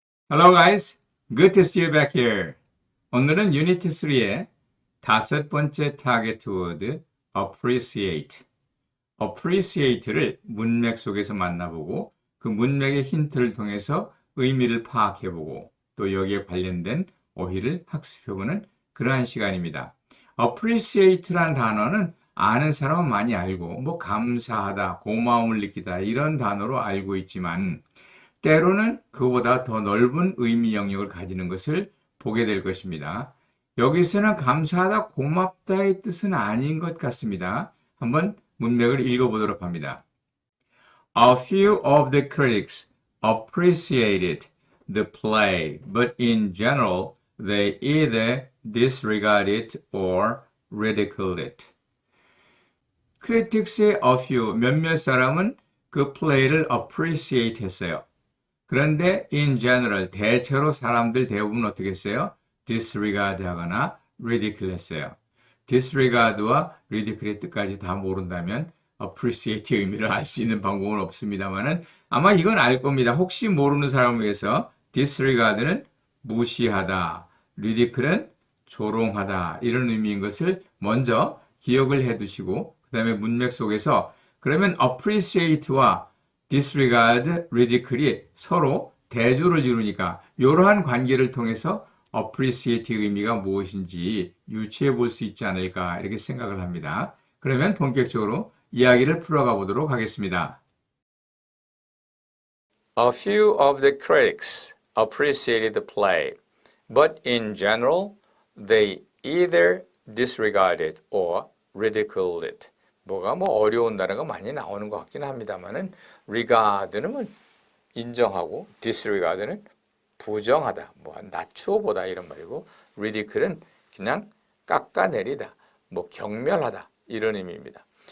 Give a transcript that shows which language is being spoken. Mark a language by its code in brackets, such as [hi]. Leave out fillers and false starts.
[en] Hello guys, good to see you back here. [ko] 오늘은 유니트 3의 다섯 번째 타겟 워드 appreciate. appreciate를 문맥 속에서 만나보고 그 문맥의 힌트를 통해서 의미를 파악해보고 또 여기에 관련된 어휘를 학습해보는 그러한 시간입니다. appreciate란 단어는 아는 사람은 많이 알고 뭐 감사하다, 고마움을 느끼다 이런 단어로 알고 있지만 때로는 그보다 더 넓은 의미 영역을 가지는 것을 보게 될 것입니다. 여기서는 감사하다, 고맙다의 뜻은 아닌 것 같습니다. 한번 문맥을 읽어보도록 합니다. [en] A few of the critics appreciated the play, but in general they either disregard it or ridicule it. [ko] critics의 [en] a few, [ko] 몇몇 사람은 그 플레이를 appreciate 했어요. 그런데 [en] in general, [ko] 대체로 사람들 대부분 어떻게 했어요? disregard 하거나 ridicule 했어요. disregard와 ridicule의 뜻까지 다 모른다면 appreciate의 의미를 알 수 있는 방법은 없습니다만은 아마 이건 알 겁니다. 혹시 모르는 사람을 위해서 disregard는 무시하다, ridicule는 조롱하다 이런 의미인 것을 먼저 기억을 해 두시고 그 다음에 문맥 속에서 그러면 appreciate와 disregard, ridicule이 서로 대조를 이루니까 이러한 관계를 통해서 appreciate의 의미가 무엇인지 유추해 볼 수 있지 않을까 이렇게 생각을 합니다. 그러면 본격적으로 이야기를 풀어가 보도록 하겠습니다. [en] A few of the critics appreciated the play, but in general, they either disregarded or ridiculed it. [ko] 뭐가 어려운 단어가 많이 나오는 것 같긴 합니다만은 regard는 뭐 인정하고 disregard는 부정하다, 낮추어 보다 이런 말이고 ridicule는 그냥 깎아내리다, 경멸하다 이런 의미입니다.